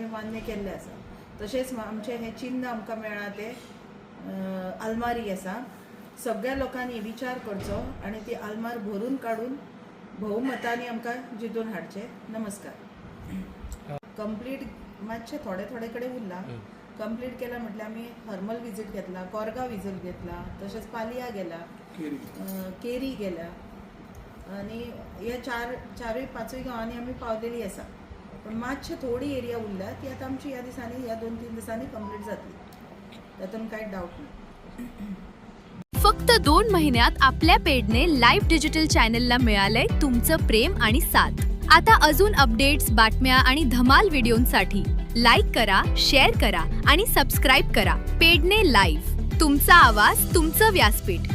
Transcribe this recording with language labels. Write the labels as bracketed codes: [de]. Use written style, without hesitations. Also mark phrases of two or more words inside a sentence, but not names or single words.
[kok] मान्य केल्लें आसा तशेंच आमचें हें चिन्ह आमकां मेळ्ळा तें आलमारी आसा सगळ्या लोकांनी विचार करचो आनी ती आलमार भरून काडून भोवमतांनी आमकां जितून हाडचें नमस्कार कंप्लीट मातशें थोडे कडेन उरलां कंप्लीट केला म्हटल्यार आमी हरमल विजीट घेतला कोरगांव विजीट घेतला तशेंच पालिया गेला केरी गेल्या आणि ह्या चारूय पांचूय गांवांनी आमी पावलेली आसा. पण मातशे थोडी एरिया उरल्या ती आता आमची ह्या दिसांनी ह्या 2-3 दिसांनी कंप्लीट जातली. तातूंत कांय डाऊट नाही. [mr] फक्त 2 महिन्यात आपल्या पेडने लाईव्ह [en] digital channel [mr] मिळालंय तुमचं प्रेम आणि साथ. आता अजून अपडेट्स, बातम्या आणि धमाल व्हिडिओंसाठी लाईक करा, शेअर करा आणि सबस्क्राईब करा. पेडणे लाईव्ह, तुमचा आवाज, तुमचं व्यासपीठ.